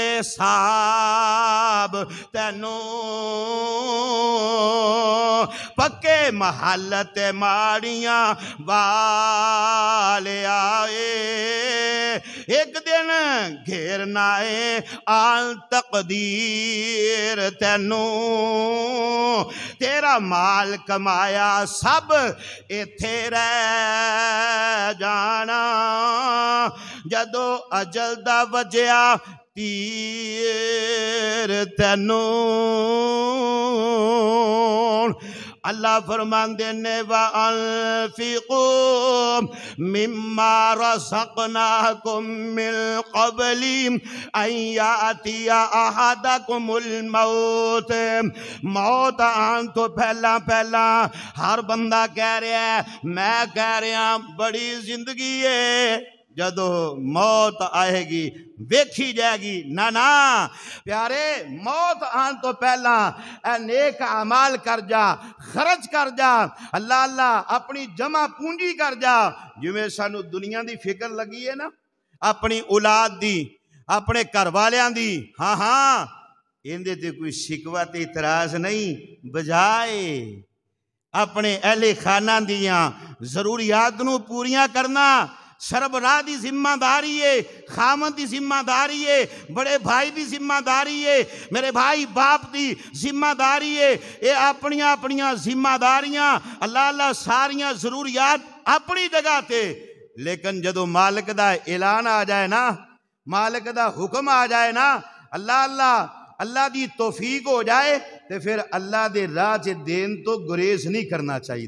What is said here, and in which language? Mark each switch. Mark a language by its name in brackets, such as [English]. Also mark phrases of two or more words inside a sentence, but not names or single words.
[Punjabi] حساب تینوں، پکے محلت ماڑیاں والے آئے، ایک دن گھیرنا ہے آل تقدیر تینوں، تیرا مال کمایا سب ایتھے رہ جانا، جدو اجل دا وجیا تیر تینوں، اللہ فرماندے نے [Arabic] وَأَنفِقُوا مِمَّا رَزَقْنَاكُم مِّن قَبْلِ أَن يَأْتِيَ أَحَدَكُمُ الْمَوْتُ [Punjabi] موت آن تو پہلا ہر بندہ کہہ رہا ہے، میں کہہ رہا بڑی زندگی ہے، جدو موت آئے گی ویکھی جائے گی، نہ پیارے، موت آن تو پہلا اے نیک اعمال کر جا، خرچ کر جا، اللہ اپنی جمع پونجی کر جا۔ جویں سانو دنیا دی فکر لگی ہے نا، اپنی اولاد دی، اپنے گھر والیاں دی، ہاں اندے تے کوئی شکوہ تے اعتراض نہیں، بجائے اپنے اہل خانہ دیاں ضروریات نو پوریاں کرنا سربراہ دی ذمہ داری ہے، خامن دی ذمہ داری ہے، بڑے بھائی دی ذمہ داری ہے، میرے بھائی باپ دی ذمہ داری ہے، اے اپنیاں ذمہ داریاں اللہ ساریاں ضروریات اپنی جگہ تے، لیکن جدو مالک دا اعلان آ جائے نا، مالک دا حکم آ جائے نا، اللہ دی توفیق ہو جائے تو پھر اللہ دے راہ چے دین تو گریز نہیں کرنا چاہیے۔